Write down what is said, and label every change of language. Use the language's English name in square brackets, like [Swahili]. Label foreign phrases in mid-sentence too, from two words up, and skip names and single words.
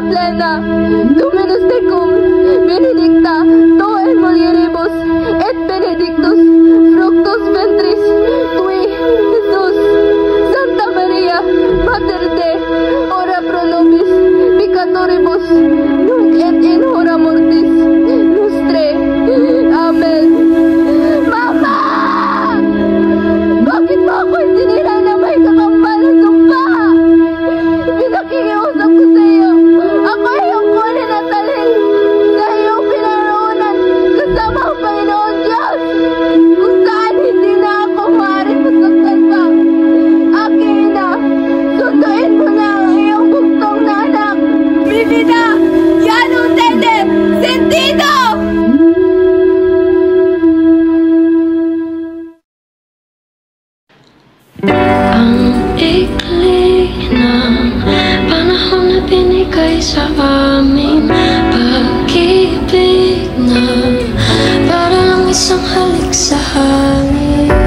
[Latin] plena, Dominus tecum, benedicta, tu in mulieribus, et benedictus, fructus ventris, tui, Jesus. Santa Maria, Mater Dei, ora pro nobis peccatoribus, nunc et in hora mortis nostre. Amen. Mama! [Filipino] Bakit mo ako sinira na may kakapal na sumpa? Pinakikiusap ko sa iyo. Ako ay iyong kunin at talin sa iyong pinaroonan kasama ang Panginoon Diyos. Kung saan hindi na ako maaaring masaktan pa. Aking ina, sunduin mo na ang iyong bugtong na anak. [Spanish] Mi vida, ya no tiene sentido! [Filipino] Ang ikli ng panahon na binigay sa amin, pag-ibig na parang isang halik sa hangin.